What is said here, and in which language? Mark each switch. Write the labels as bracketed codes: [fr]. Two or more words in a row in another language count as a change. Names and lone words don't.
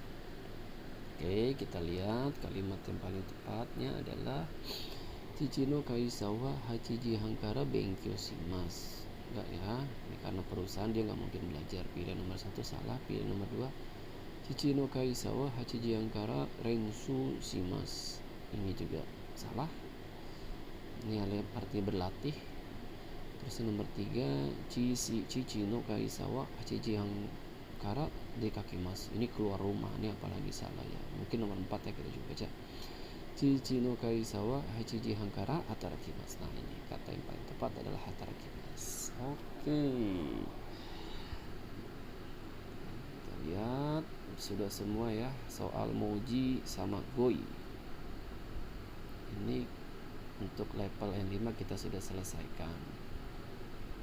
[id] Oke, kita lihat kalimat yang paling tepatnya adalah [ja] 父の会社は8時半から勉強します. [id] Enggak ya, ini karena perusahaan dia nggak mungkin belajar. Pilihan nomor 1 salah. Pilihan nomor 2, [ja] 父の会社は8時半から練習します. [id] Ini juga salah. Ini artinya berlatih. Terus nomor 3, [ja] 父の会社は8時半から出かけます. [id] Ini keluar rumah. Ini apalagi salah ya. Mungkin nomor 4 ya, kita juga baca. [ja] 父の会社は8時半から働きます. [id] Nah, ini kata yang paling tepat adalah hatarakimasu. Oke. Kita lihat sudah semua ya, soal moji sama goi. Ini untuk level N5 kita sudah selesaikan.